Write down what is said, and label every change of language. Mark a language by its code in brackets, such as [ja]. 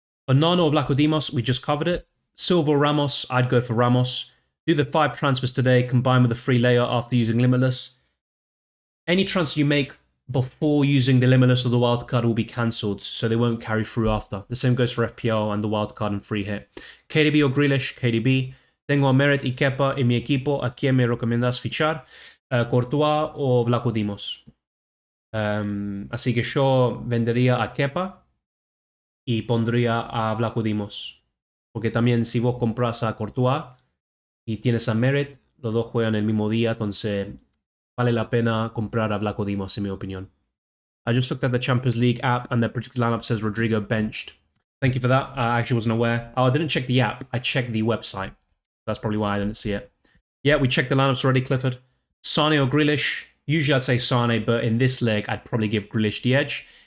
[en] Onana or Vlachodimos, we just covered it. Silva or Ramos, I'd go for Ramos. Do the 5 transfers today, combined with a free layer after using Limitless. Any transfer you make before using the Limitless or the wildcard will be cancelled, so they won't carry through after. The same goes for FPL and the wildcard and free hit. KDB or Grealish, KDB. [es] Tengo a Meret y Kepa en mi equipo. ¿A quién me recomiendas fichar? Courtois o Vlachodimos. Así que yo vendería a Kepa y pondría a Vlachodimos. Porque también si vos compras a Courtois y tienes a Meret, los dos juegan el mismo día, entonces vale la pena comprar a Vlachodimos, en mi opinión. [en] I just looked at the Champions League app and the predicted lineup says Rodrigo benched. Thank you for that. I actually wasn't aware. Oh, I didn't check the app. I checked the website. That's probably why I didn't see it. Yeah, we checked the lineups already, Clifford. Sane or Grealish? Usually I'd say Sane, but in this leg, I'd probably give Grealish the edge.